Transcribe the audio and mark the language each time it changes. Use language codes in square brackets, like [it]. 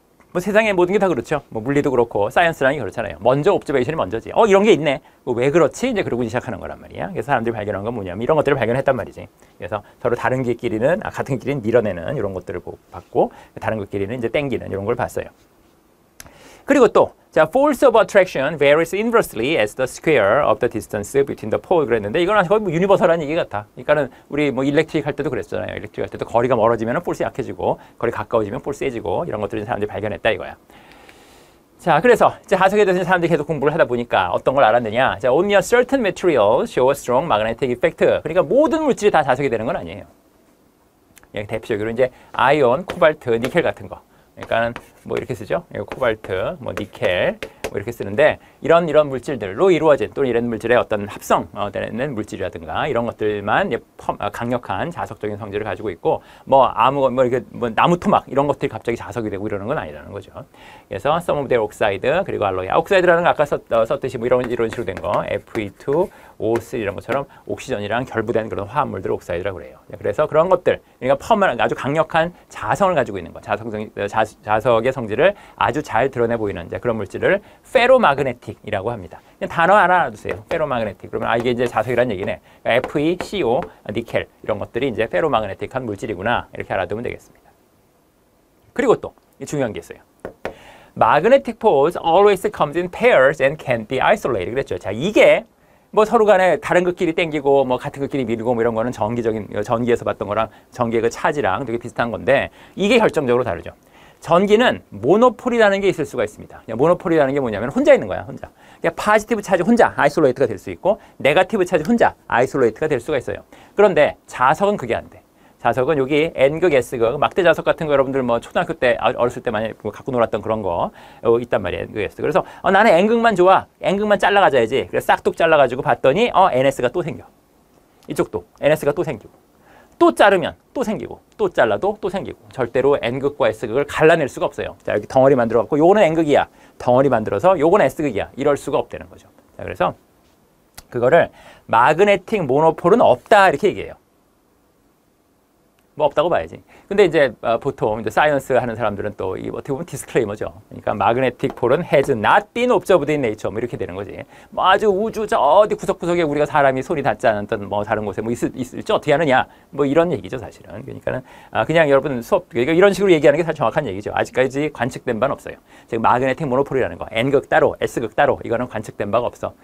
[ko] 뭐 세상에 모든 게 다 그렇죠. 뭐 물리도 그렇고 사이언스라는 게 그렇잖아요. 먼저 옵저베이션이 먼저지. 이런 게 있네. 왜 그렇지? 이제 그러고 시작하는 거란 말이야. 그래서 사람들이 발견한 건 뭐냐면 이런 것들을 발견했단 말이지. 그래서 서로 다른 길끼리는 같은 길끼리는 밀어내는 이런 것들을 봤고 다른 것끼리는 이제 땡기는 이런 걸 봤어요. [en] 그리고 또 force of attraction varies inversely as the square of the distance between the pole [ko] 그랬는데 이건 거의 뭐 유니버설한 얘기 같아. 그러니까는 우리 뭐 일렉트릭 할 때도 그랬잖아요. 일렉트릭 할 때도 거리가 멀어지면 폴스 약해지고 거리 가까워지면 폴스 세지고 이런 것들을 사람들이 발견했다 이거야. 자, 그래서 자석에 대해서 사람들이 계속 공부를 하다 보니까 어떤 걸 알았느냐? [en] only a certain material show a strong magnetic effect. [ko] 그러니까 모든 물질이 다 자석이 되는 건 아니에요. 대표적으로 이제 아이온, 코발트, 니켈 같은 거. 그러니까는 뭐 이렇게 쓰죠. 코발트, 뭐 니켈, 뭐 이렇게 쓰는데 이런 물질들로 이루어진 또는 이런 물질의 어떤 합성되는 물질이라든가 이런 것들만 강력한 자석적인 성질을 가지고 있고 이렇게 나무 토막 이런 것들이 갑자기 자석이 되고 이러는 건 아니라는 거죠. [en] 그래서 some of their oxide [ko] 그리고 알로이. 옥사이드라는 거 아까 썼듯이 뭐 이런 식으로 된 거 Fe2O3 이런 것처럼 옥시전이랑 결부된 그런 화합물들을 옥사이드라고 그래요. 그래서 그런 것들, 그러니까 아주 강력한 자성을 가지고 있는 거, 자석의 성질을 아주 잘 드러내 보이는 이제 그런 물질을 페로마그네틱이라고 합니다. 그냥 단어 하나 알아두세요. 페로마그네틱. 그러면 이게 이제 자석이란 얘기네. 그러니까 Fe, CO, 니켈 이런 것들이 이제 페로마그네틱한 물질이구나 이렇게 알아두면 되겠습니다. 그리고 또 중요한 게 있어요. [en] Magnetic poles always comes in pairs and can't be isolated. [ko] 그랬죠. 자, 이게 뭐 서로 간에 다른 극끼리 땡기고 뭐 같은 극끼리 밀고 뭐 이런 거는 전기에서 봤던 거랑 전기의 그 차지랑 되게 비슷한 건데 이게 결정적으로 다르죠. 전기는 모노폴이라는 게 있을 수가 있습니다. 모노폴이라는 게 뭐냐면 혼자 있는 거야, 혼자. 그러니까 파지티브 차지 혼자 아이솔레이트가 될 수 있고 네거티브 차지 혼자 아이솔레이트가 될 수가 있어요. 그런데 자석은 그게 안 돼. 자석은 여기 N극, S극, 막대 자석 같은 거 여러분들 뭐 초등학교 때 어렸을 때 많이 갖고 놀았던 그런 거 있단 말이에요. N극, S. 그래서 나는 N극만 좋아. N극만 잘라가져야지. 그래서 싹둑 잘라가지고 봤더니 NS가 또 생겨. 이쪽도 NS가 또 생기고. 또 자르면 또 생기고. 또 잘라도 또 생기고. 절대로 N극과 S극을 갈라낼 수가 없어요. 자, 여기 덩어리 만들어갖고 요거는 N극이야. 덩어리 만들어서 요거는 S극이야. 이럴 수가 없다는 거죠. 자, 그래서 그거를 마그네틱 모노폴은 없다 이렇게 얘기해요. 뭐 없다고 봐야지. 근데 이제 보통 이제 사이언스 하는 사람들은 또 어떻게 보면 디스클레이머죠. 그러니까 [en] magnetic pole은 has not been observed in nature [ko] 뭐 이렇게 되는 거지. 뭐 아주 우주 저 어디 구석구석에 우리가 사람이 손이 닿지 않았던 뭐 다른 곳에 뭐 있을지 어떻게 하느냐 뭐 이런 얘기죠 사실은. 그러니까는 그냥 여러분 그러니까 이런 식으로 얘기하는 게 사실 정확한 얘기죠. 아직까지 관측된 바는 없어요. 지금 magnetic monopole이라는 거 N극 따로 S극 따로 이거는 관측된 바가 없어.